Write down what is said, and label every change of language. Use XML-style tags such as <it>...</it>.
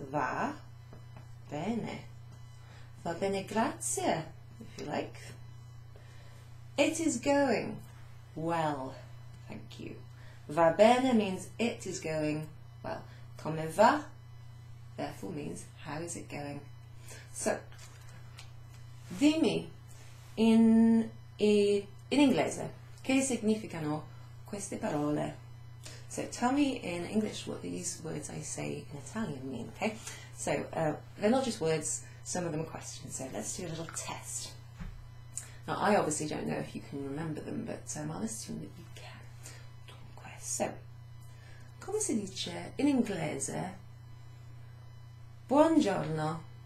<it>Va bene. Va bene, grazie,</it> <en>if you like. It is going well, thank you.</en> <it>Va bene</it> <en>means it is going well.</en> <it>Come va,</it> <en>therefore, means how is it going.</en> <it>So, dimmi in inglese che significano queste parole.</it> <en>So tell me in English what these words I say in Italian mean, okay? So they're not just words, some of them are questions, so let's do a little test. Now I obviously don't know if you can remember them, but I'll assume that you can.</en> <it>Dunque, so, come si dice in inglese buongiorno?</it>